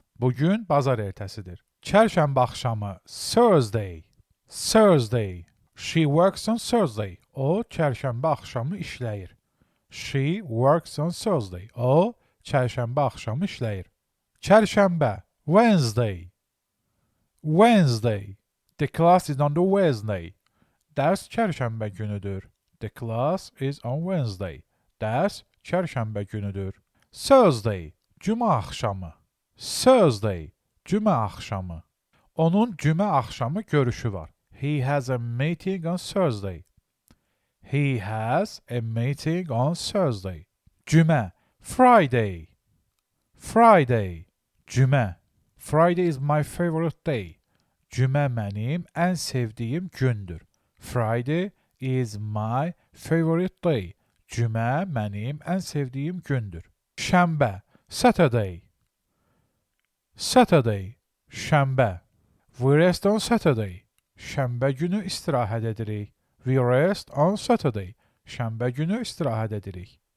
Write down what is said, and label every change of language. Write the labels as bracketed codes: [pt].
[az] Bugün bazar ertəsidir. [en] Çərşənbə axşamı, Thursday, Thursday. She works on Thursday. [az] O, çərşənbə axşamı işləyir. [en] She works on Thursday. [az] O, çərşənbə axşamı işləyir. [en] Çərşənbə, Wednesday, Wednesday. The class is on the Wednesday. [az] Dərs çərşənbə günüdür. [en] The class is on Wednesday. [az] Dərs çərşənbə günüdür. Thursday, cümə axşamı. Thursday, cümə axşamı. Onun cümə axşamı görüşü var. [en] He has a meeting on Thursday. He has a meeting on Thursday. Cümə, Friday, Friday. Cümə, Friday is my favorite day. [az] Cümə mənim ən sevdiyim gündür. [en] Friday is my favorite day. [az] Cümə mənim ən sevdiyim gündür. Şənbə, Saturday, Saturday. Şənbə. [en] We rest on Saturday. [az] Şənbə günü istirahət edirik. [en] We rest on Saturday. [az] Şənbə günü istirahət edirik.